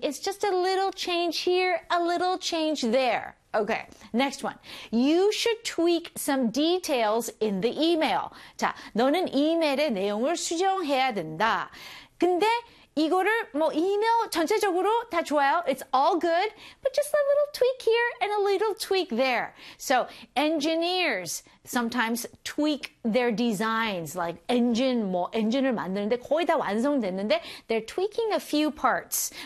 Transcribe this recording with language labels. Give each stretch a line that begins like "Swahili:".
English: It's just a little change here, a little change there. Okay, next one. You should tweak some details in the email.
Korean: 자, 너는 이메일의 내용을 수정해야 된다. 근데 이거를 뭐 이메일 전체적으로 다 좋아요.
English: It's all good, but just a little tweak here and a little tweak there. So engineers sometimes tweak their designs, like engine,
Korean: 뭐 엔진을 만드는데 거의 다 완성됐는데
English: they're tweaking a few parts.